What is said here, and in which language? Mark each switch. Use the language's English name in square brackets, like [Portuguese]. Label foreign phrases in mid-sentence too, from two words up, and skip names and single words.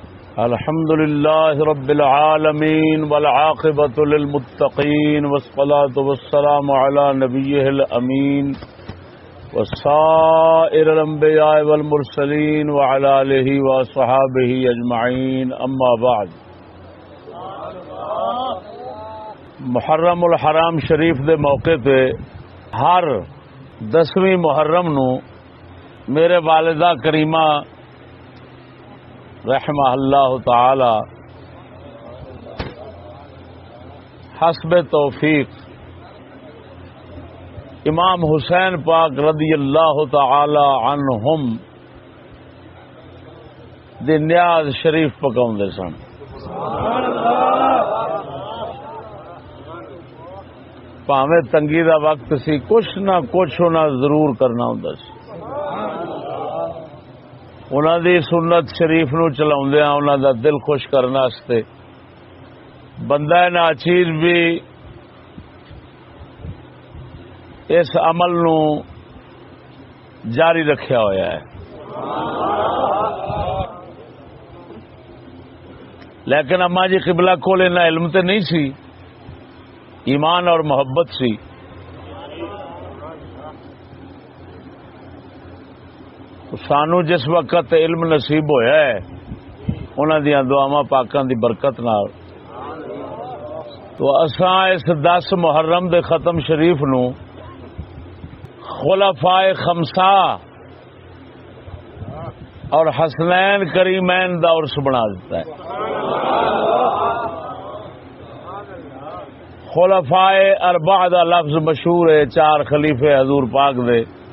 [Arabic] الحمد لله رب العالمين والعاقبة للمتقين والصلاة والسلام على نبيه الأمين وسائر الأنبياء والمرسلين وعلى آله وصحابه أجمعين أما بعد [Punjabi] محرم الحرام شریف دے موقع تے ہر 10ویں محرم نو میرے والدہ کریمہ [Arabic] رحمہ اللہ تعالی [Punjabi] حسب توفیق امام حسین پاک [Arabic] رضی اللہ تعالی عنہم [Punjabi] دی نیاز شریف پکاؤندے سن. پاویں تنگی دا وقت سی کچھ نہ کچھ ہونا ضرور کرنا ہوندا سی. انہاں دی سنت شریف نو چلاوندیاں انہاں دا دل خوش کرنے واسطے بندہ ناچیز بھی اس عمل نو جاری رکھیا ہویا ہے. لیکن اما جی قبلہ کول اتنا علم تے نہیں سی، ایمان اور محبت سی. سانو جس وقت علم نصیب ہویا ہے انہاں دیاں دعاواں پاکاں دی برکت نال تو اساں اس 10 محرم دے ختم شریف نو خلفائے خمسہ اور حسنین کریمین دا عرس بنا دیتا ہے. خلفائے اربعہ دا لفظ مشہور ہے، 4 خلیفے حضور پاک دے.